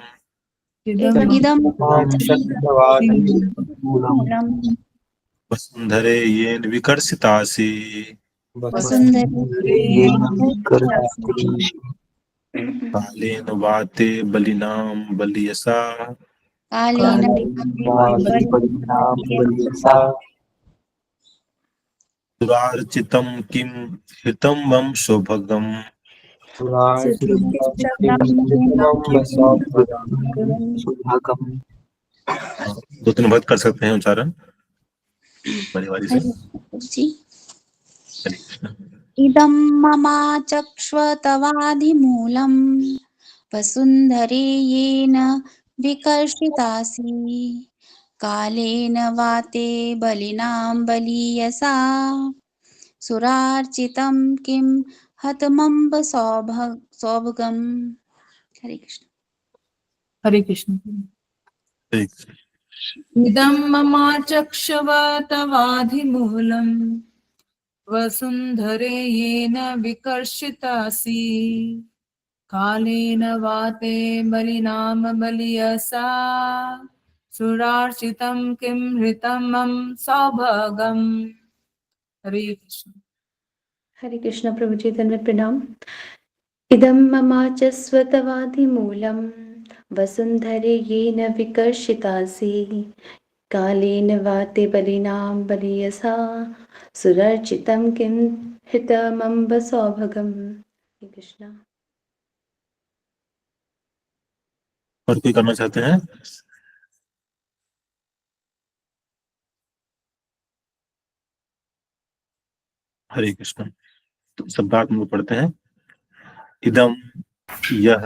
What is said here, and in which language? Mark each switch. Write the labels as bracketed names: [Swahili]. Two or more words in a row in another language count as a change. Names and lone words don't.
[Sanskrit] वसुन्धरे येन विकर्षितासि कालेन वाते बलिनां बलियसा सुरार्चितं किं हितं वं सौभागम्। [Hindi] दो तीन बात कर सकते हैं उच्चारण परिवारी से। [Sanskrit] इदं ममाचक्ष्व तवाधिमूलम् वसुन्धरे येन विकर्षितासि कालेन वाते बलिनां बलीयसा सुरार्चितं किं हतमम्ब सौभगम्। [Hindi] हरे कृष्ण। हरे कृष्ण। [Sanskrit] इदं ममाचक्ष्व तवाधिमूलम् वसुन्धरे येन विकर्षितासि कालेन वाते बलिनां बलियसा सुरार्चितं किं हृतं मम सौभागम्। [Hindi] हरे कृष्ण। हरे कृष्ण प्रभु जी, धन्यवाद प्रणाम। [Sanskrit] इदं मम च स्वतवाधिमूलं वसुन्धरे येन विकर्षितासि कालेन वाते बलिनां बलियसा सुरर्चितं किं हितमम्ब सौभगम्। [Hindi] कृष्ण। और कोई करना चाहते हैं? हरे कृष्ण। तो शब्दार्थ में पढ़ते हैं। इदम यह